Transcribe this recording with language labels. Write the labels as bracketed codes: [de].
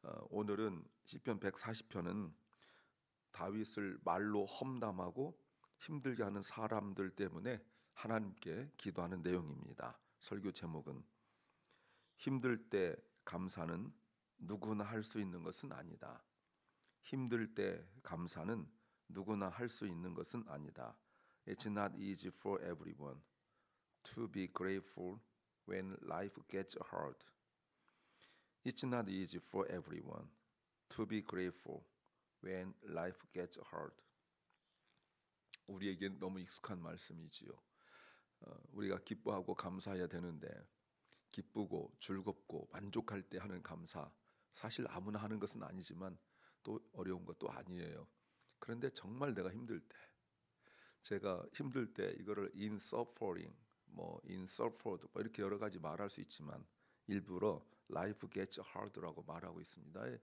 [ko] 오늘은 시편 140편은 다윗을 말로 험담하고 힘들게 하는 사람들 때문에 하나님께 기도하는 내용입니다. 설교 제목은 힘들 때 감사는 누구나 할 수 있는 것은 아니다. 힘들 때 감사는 누구나 할 수 있는 것은 아니다. [en] It's not easy for everyone to be grateful when life gets hard. It's not easy for everyone to be grateful when life gets hard. [ko] 우리에겐 너무 익숙한 말씀이지요. 우리가 기뻐하고 감사해야 되는데 기쁘고 즐겁고 만족할 때 하는 감사, 사실 아무나 하는 것은 아니지만 또 어려운 것도 아니에요. 그런데 정말 내가 힘들 때, 제가 힘들 때 이거를 [en] in suffering, in suffered [ko] 이렇게 여러 가지 말할 수 있지만 일부러 [en] life gets hard [ko] 라고 말하고 있습니다.